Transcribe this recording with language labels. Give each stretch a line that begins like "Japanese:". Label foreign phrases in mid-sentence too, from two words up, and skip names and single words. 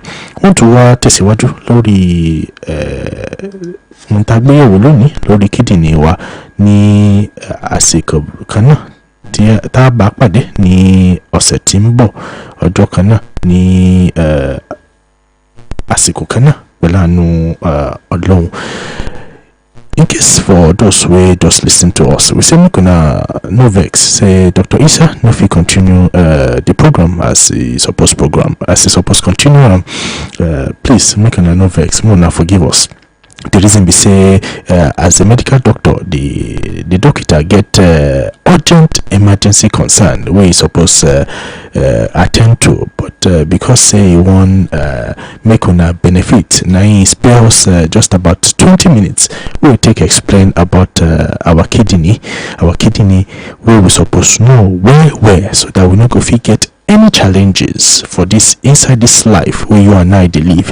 Yoruba: Wọ́n tún wá tẹ̀síwájú lórí ohun tá a gbé yẹ̀wò lónìí lórí kídìnrín wa ní àsìkò kan náà tí tá a bá pàdé ní ọ̀sẹ̀ tí ń bọ̀, ọjọ́ kan náà ní àsìkò kan náà pẹ̀lú àánú Ọlọ́run.
Nigerian Pidgin: In case for those who just listen to us, we say make una no vex. Say Dr. Isa no fit continue the program as he supposed continue. Please make una no vex. Make una forgive us. The reason be say as a medical doctor, the doctor get urgent emergency concern where he suppose attend to, but because say he want make una benefit, now he spare us just about 20 minutes. We will take explain about our kidney where we supposed know where so that we no go fit get any challenges for this inside this life where you and I dey live.